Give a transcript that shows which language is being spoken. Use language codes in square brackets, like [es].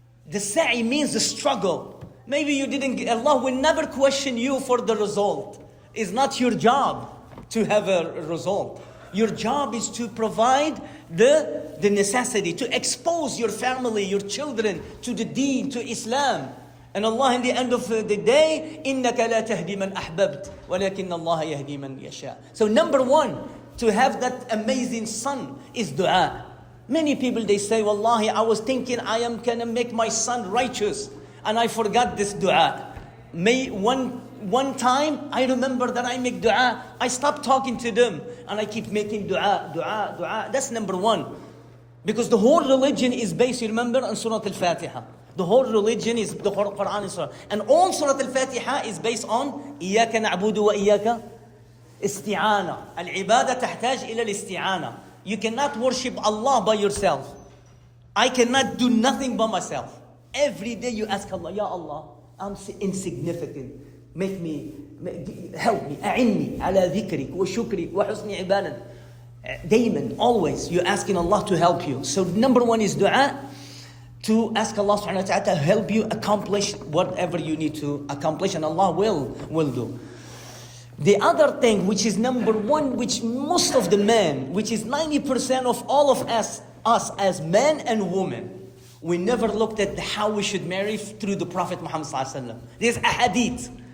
[en] The sa'i means the struggle. Maybe you didn't, Allah will never question you for the result. It's not your job to have a result. Your job is to provide the necessity, to expose your family, your children to the deen, to Islam. And Allah, in the end of the day, [ar] إِنَّكَ لَا تَهْدِي مَنْ أَحْبَبْتَ وَلَكِنَّ اللَّهَ يَهْدِي مَنْ يَشَاءُ. [en] So number one, to have that amazing son is dua. Many people, they say, Wallahi, I was thinking I am going to make my son righteous, and I forgot this dua. One time, I remember that I make dua. I stopped talking to them, and I keep making dua. That's number one. Because the whole religion is based, you remember, on Surah Al-Fatiha. The whole religion is the Quran and Surah. And all Surah Al-Fatiha is based on [ar] إِيَّاكَ نَعْبُدُ وَإِيَّاكَ استعانة. العبادة تحتاج إلى الاستعانة. [en] You cannot worship Allah by yourself. I cannot do nothing by myself. Every day you ask Allah, Ya Allah, I'm insignificant. Make me, help me. [ar] أعني على ذكرك وشكرك وحسن عبادتك. [en] Daimon, always, you're asking Allah to help you. So number one is dua. To ask Allah subhanahu wa ta'ala to help you accomplish whatever you need to accomplish, and Allah will do. The other thing, which is number one, which most of the men, which is 90% of all of us as men and women, we never looked at how we should marry through the Prophet Muhammad sallallahu alaihi wasallam. There's a hadith.